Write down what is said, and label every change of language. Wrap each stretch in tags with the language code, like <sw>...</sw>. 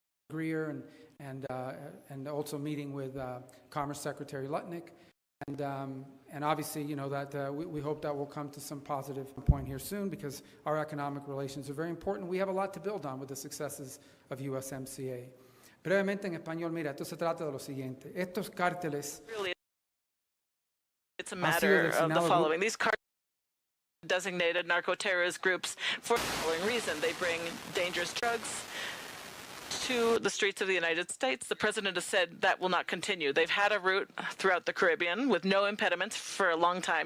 <en>Greer and also meeting with Commerce Secretary Lutnick. And obviously, you know, that we hope that will come to some positive point here soon, because our economic relations are very important. We have a lot to build on with the successes of USMCA.</en> <es>Brevemente en español, mira, esto se trata de lo siguiente. Estos cárteles.</es> <en>Really, it's a matter of the following. These cartels designated narco-terrorist groups for the following reason. They bring dangerous drugs to the streets of the United States. The president has said that will not continue. They've had a route throughout the Caribbean with no impediments for a long time.</en>